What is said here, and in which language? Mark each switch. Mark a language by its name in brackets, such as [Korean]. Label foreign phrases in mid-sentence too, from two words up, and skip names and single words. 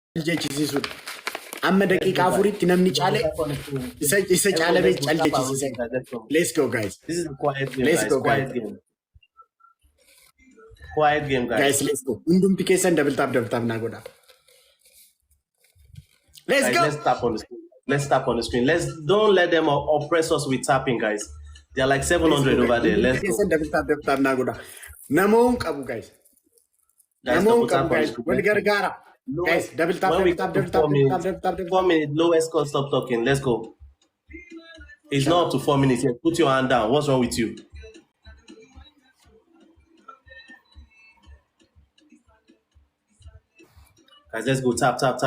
[Oromo] Jechisiisudha. Amma daqiiqaa afuritti namni caale isa caale bee cal jechisiise. [English] Let's go, guys. This is a quiet game, Let's guys. go, Quiet guys. game. Quiet game, guys. Guys, let's go. [Oromo] Hundumti keessan [English] double tap [Oromo] naa godha. [English] Let's Guys, go. let's tap on the screen. Let's tap on the screen. Don't let them oppress us with tapping, guys. There are like 700 over there. Let's go. Double tap [Oromo] naa godha. Namoon qabu, guys. [English] Guys, [Oromo] Namoon [English] double tap [Oromo] qabu, [English] on the guys. screen. [Oromo] Wal gargaara. [English] Guys, double tap. When we come to 4 minutes, lowest score, stop talking. Let's go. It's not up to 4 minutes yet. Put your hand down. What's wrong with you? Guys, let's go. Tap.